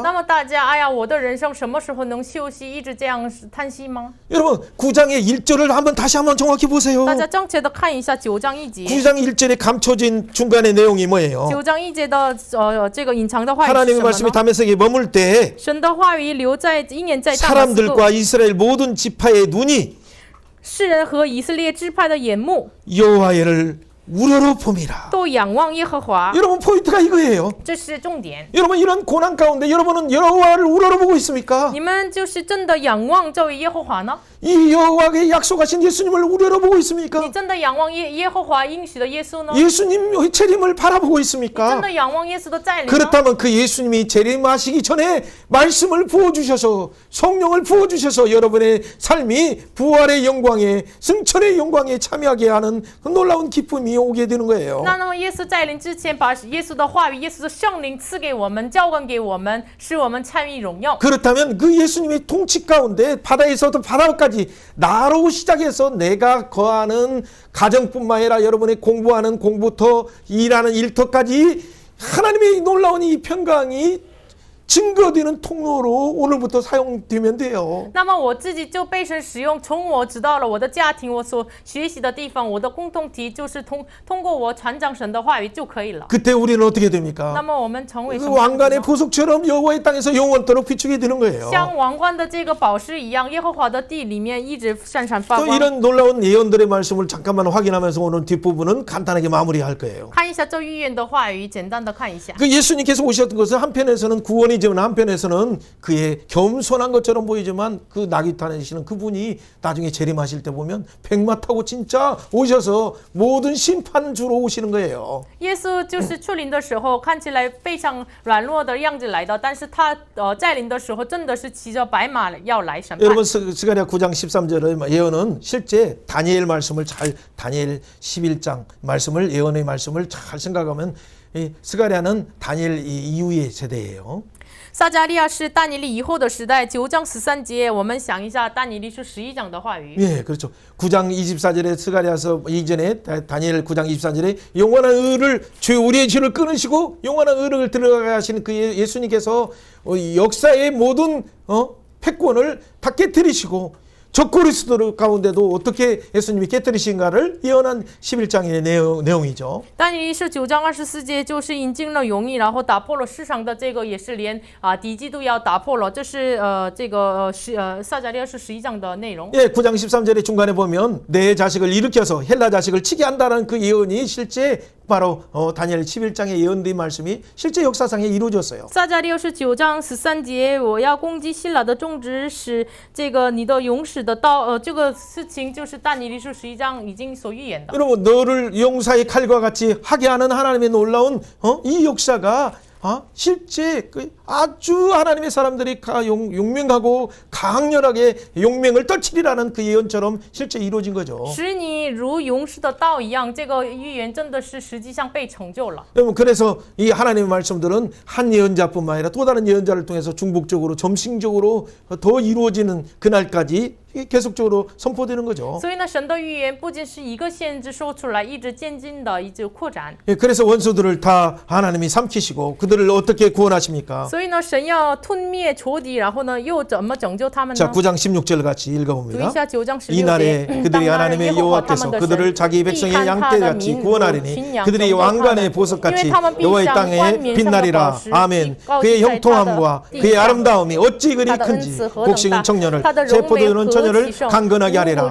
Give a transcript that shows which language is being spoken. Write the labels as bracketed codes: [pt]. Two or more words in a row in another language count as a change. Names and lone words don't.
[zh] 那么大家，哎呀，我的人生什么时候能休息？一直这样叹息吗？ [ko] 여러분 9장의 1절을 다시 한번 정확히 보세요. [zh] 大家正确的看一下9章1节。 [ko] 9장 1절에 감춰진 중간의 내용이 뭐예요? [zh] 9章1节的这个隐藏的话语是 [ko] 하나님의 [zh] 什么 [ko] 말씀이 [zh] 呢？ [ko] 다메섹에 머물 때 [zh] 神的话语留在应验在大马士革， [ko] 사람들과 이스라엘 모든 지파의 눈이 [zh] 世人和以色列支派的眼目 [ko] 여호와를 우러러 봄이라. [zh] 都仰望耶和华， [ko] 여러분 포인트가 이거예요. [zh] 这是重点。 [ko] 여러분 이런 고난 가운데 여러분은 여호와를 우러러 보고 있습니까? [zh] 你们就是真的仰望这位耶和华呢？ [ko] 이 여호와께 약속하신 예수님을 우러러 보고 있습니까? [zh] 你真的仰望耶和华应许的耶稣呢？ [ko] 예수님 재림을 바라보고 [zh] 真 [ko] 있습니까? [zh] 的仰望耶稣的再临呢？ [ko] 그렇다면 그 예수님이 재림하시기 전에 말씀을 부어주셔서 성령을 부어주셔서 여러분의 삶이 부활의 영광에 승천의 영광에 참여하게 하는 그 놀라운 기쁨이 오게 되는 거예요. [zh] 那么耶稣再临之前，把耶稣的话语、耶稣的圣灵赐给我们，浇灌给我们，使我们参与荣耀。 [ko] 그렇다면 그 예수님의 통치 가운데 바다에서도 바다까지 나로 시작해서 내가 거하는 가정뿐만 아니라 여러분의 공부하는 공부터 일하는 일터까지 하나님의 놀라운 이 평강이 증거되는 통로로 오늘부터 사용되면 돼요. [zh] 那么我自己就被神使用，从我知道了我的家庭，我所学习的地方，我的共同体就是通过我传讲神的话语就可以了。 [ko] 그때 우리는 어떻게 [zh] 那 [ko] 됩니까? [zh] 么我们成为 [ko] 그 [zh] 什么样子 [ko] 왕관의 [zh] 呢？ [ko] 보석처럼 여호와의 땅에서 영원토록 비추게 되는 거예요. [zh] 像王冠的这个宝石一样，耶和华的地里面一直闪闪发 [ko] 또 [zh] 光。 [ko] 이런 놀라운 예언들의 말씀을 잠깐만 확인하면서 오늘 뒷부분은 간단하게 마무리할 거예요. [zh] 看一下这预言的话语，简单的看一下。 [ko] 그 예수님께서 오셨던 것은 한편에서는 구원이지만 한편에서는 그의 겸손한 것처럼 보이지만 그 낙이 타시는 그분이 나중에 재림하실 때 보면 백마 타고 진짜 오셔서 모든 심판주로 오시는 거예요. [zh] 耶稣就是出临的时候，看起来非常软弱的样子来的，但是他在临的时候，真的是骑着白马要来审判。 [ko] 여러분 스가랴 9장 13절의 예언은 실제 다니엘 말씀을 다니엘 11장 말씀을 예언의 말씀을 잘 생각하면 이 스가랴는 다니엘 이후의 세대예요. [zh] 撒迦利亚是但以理以后的时代，9章13节，我们想一下但以理书11章的话语。 [ko] 예, 그렇죠. 9장 24절에 스가랴서 이전에 다니엘 9장 24절에 영원한 의를 우리의 죄를 끊으시고 영원한 의를 들어가게 하시는 그 예수님께서 역사의 모든 패권을 다 깨뜨리시고 적그리스도 가운데도 어떻게 예수님이 깨뜨리신가를 예언한 11장의 내용이죠. [zh] 但以理是9章24节，就是引进了容易，然后打破了世上的这个，也是连敌基督要打破了。这是撒迦利亚是11章的内容。 [ko] 예, 9장 13절의 중간에 보면 내 자식을 일으켜서 헬라 자식을 치게 한다는 그 예언이 실제 바로 다니엘 11장의 예언된 말씀이 실제 역사상에 이루어졌어요. [zh] 撒迦利亚是9章13节，我要攻击希腊的种植，使这个你的勇士的刀，这个事情就是但以理书11章已经所预言的。 [ko] 여러분 너를 용사의 칼과 같이 하게 하는 하나님의 놀라운 이 역사가 실제 아주 하나님의 사람들이 용맹하고 강렬하게 용맹을 떨치리라는 그 예언처럼 실제 이루어진 거죠. [zh] 使你如勇士的刀一样，这个预言真的是实际上被成就了。 [ko] 여러분 그래서 이 하나님의 말씀들은 한 예언자뿐만 아니라 또 다른 예언자를 통해서 중복적으로 점싱적으로 더 이루어지는 그날까지 계속적으로 선포되는 거죠. [zh] 所以呢，神的预言不仅是一个先知说出来，一直渐进的，一直扩展。 [ko] 예, 그래서 원수들을 다 하나님이 삼키시고 그들을 어떻게 구원하십니까? [zh] 所以呢，神要吞灭仇敌，然后呢，又怎么拯救他们 [ko] 자, [zh] 呢？ [ko] 9장 16절 같이 [zh] 读一 [ko] 읽어봅니다. [zh] 下9章 [ko] 이날에 [zh] 16节。 [ko] 그들이 하나님의 여호와께서 그들을 자기 백성의 양떼같이 구원하리니 그들이 왕관의 보석같이 여호와의 땅에 빛나리라. 아멘. 그의 형통함과 그의 아름다움이 어찌 그리 큰지 곡식은 청년을 새 포도주는 처녀를 강건하게 하리라.